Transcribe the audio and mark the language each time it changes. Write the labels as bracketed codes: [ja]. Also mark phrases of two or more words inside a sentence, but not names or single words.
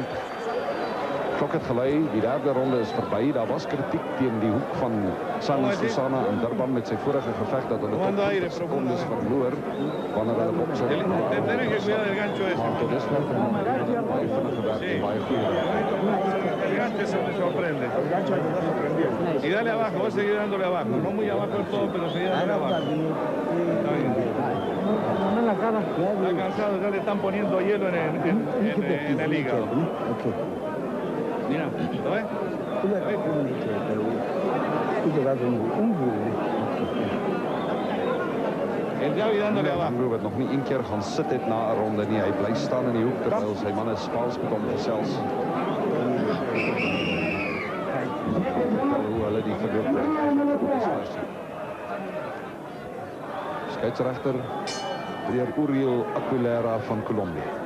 [af] Klok het gelei, die 3de ronde is verby. Daar was kritiek teen die hoek van Simon Skusana in Durban met sy vorige geveg dat hulle tot sekondes verloor wanneer hulle bokse. Maar tot dusver baie vinnige werk en baie goeie werk. [es] El gancho se me sorprende. El gancho te está sorprendiendo. Y dale abajo, voy a seguir dándole abajo. No muy abajo del todo, pero seguir dándole abajo. Está bien. Está cansado, ya le están poniendo hielo en el hígado. Mira, ¿lo ves? El Javi dándole abajo. [af] Pinango het nog nie een keer gaan sit het na 'n ronde nie. Hy bly staan in die hoek terwyl sy manne Spaans met hom gesels. Hoe hulle die verloop Scheidsregter meneer Uriel Aguilera van Colombia.